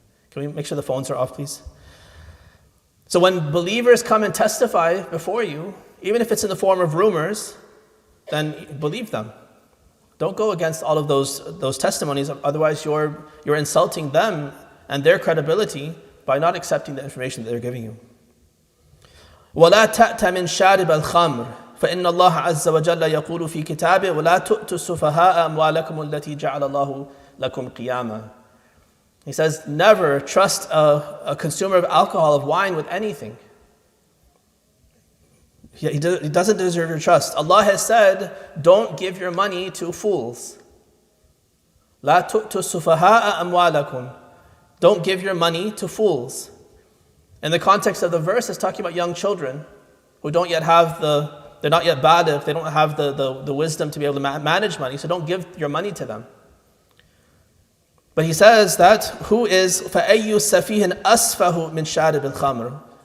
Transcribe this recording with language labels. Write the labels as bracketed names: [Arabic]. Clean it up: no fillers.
[English] Can we make sure the phones are off, please? So when believers come and testify before you, even if it's in the form of rumors, then believe them. Don't go against all of those testimonies, otherwise you're insulting them and their credibility by not accepting the information that they're giving you. [Arabic] وَلَا تَأْتَ مِنْ شَارِبَ الْخَمْرِ فإن الله عز وجل يقول في كتابه ولا تؤتوا السفهاء أموالكم التي جعل الله لكم قياما. [English] He says, never trust a consumer of alcohol, of wine, with anything. He doesn't deserve your trust. Allah has said, don't give your money to fools. [Arabic] لا تؤتوا السفهاء أموالكم. [English] Don't give your money to fools. In the context of the verse, it's talking about young children who don't yet have they're not yet baligh, they don't have the wisdom to be able to manage money, so don't give your money to them. But he says that, who is [Arabic] فَأَيُّ سَفِيهٍ أَسْفَهُ مِنْ شَارِبِ الْخَمْرِ.